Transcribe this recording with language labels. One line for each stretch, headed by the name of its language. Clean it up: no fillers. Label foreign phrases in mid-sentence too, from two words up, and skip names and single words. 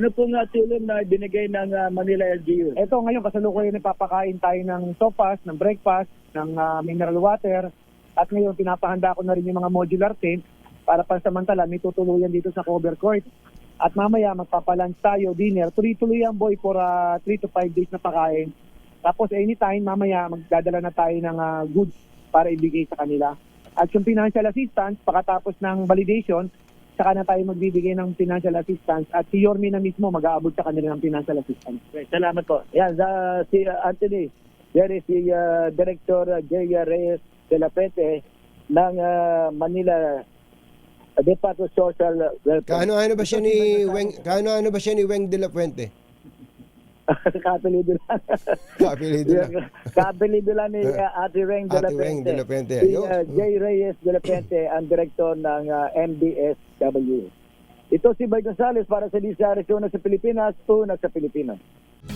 Filipino: Ano pong tulong na binigay ng Manila LGU? Ito ngayon, kasalukuyan nagpapakain tayo ng sopas, ng breakfast, ng
English: mineral water.
Filipino: At ngayon, pinapahanda ko na rin yung mga
English: modular tent
Filipino: para pansamantala may tutuluyan dito sa Covert Court. At mamaya magpapalunch tayo, dinner. Tuloy-tuloy yan, Boy,
English: for 3 to 5 days
Filipino: na pakain. Tapos anytime, mamaya magdadala na tayo ng goods para ibigay sa kanila. At yung
English: financial assistance,
Filipino: pagkatapos ng validation, saka na tayo magbibigay ng
English: financial assistance.
Filipino: At si Yormi na mismo mag-aabot sa kanila ng
English: financial assistance.
Filipino: Okay, salamat po. Yan, si Anthony, yan is si Director J. Reyes de la Fuente ng Manila Department of Social Welfare. Kaano ba siya ni Weng de la Fuente? Kapilido lang. Kapilido lang ni Ate Weng de la Fuente. Si J. Reyes de la Fuente, ang direktor ng MDSW. Ito si Boy Gonzales para sa Lisa Arizona sa Pilipinas, una sa Pilipinas.